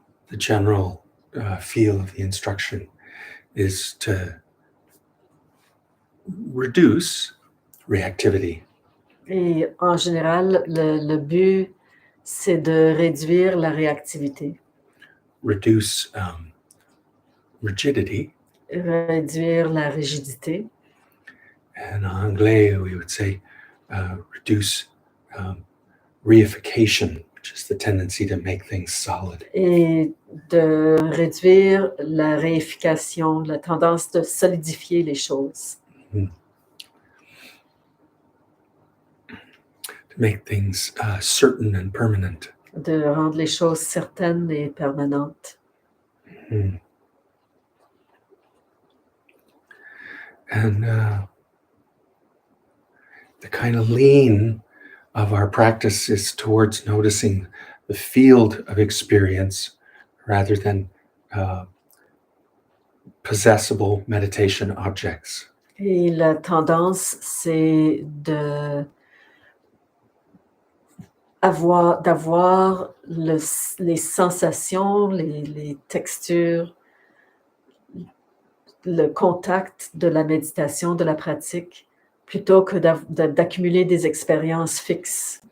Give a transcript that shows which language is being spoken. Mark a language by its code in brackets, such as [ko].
[en] the general feel of the instruction is to reduce reactivity. [fr] Et en général, le but, c'est de réduire la réactivité, [en] Reduce rigidity. [fr] réduire la rigidité. [en] And [fr] en anglais, [en] we would say reduce reification, which is the tendency to make things solid. [fr] Et de réduire la réification, la tendance de solidifier les choses, [en] To make things certain and permanent. [fr] de rendre les choses certaines et permanentes. [en] And the kind of lean of our practice is towards noticing the field of experience rather than possessible meditation objects. [fr] Et la tendance, c'est d'avoir les sensations, les textures, le contact de la méditation, de la pratique, plutôt que d'accumuler des expériences fixes.